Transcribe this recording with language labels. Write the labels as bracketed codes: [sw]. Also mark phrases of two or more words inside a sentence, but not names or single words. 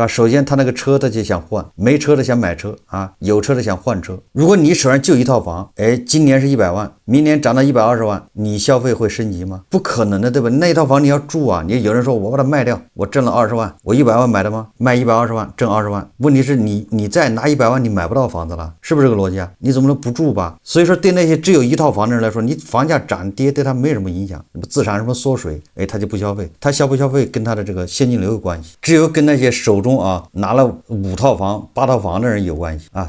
[zh] 首先他那個車他就想換，沒車的想買車啊，有車的想換車。如果你手上就一套房，今年是100萬，明年漲到120萬，你消費會升級嗎？不可能的，對吧？那一套房你要住啊，你有人說我把它賣掉，我掙了20萬，我100萬買的嗎？賣120萬掙20萬，問題是你再拿100萬你買不到房子了，是不是這個邏輯啊？你怎麼能不住吧？所以說對那些只有一套房的人來說，你房價漲跌對他沒什麼影響，資產什麼縮水，他就不消費，他消不消費跟他的這個現金流有關係，只有跟那些手中啊拿了5套房8套房的人有關係啊。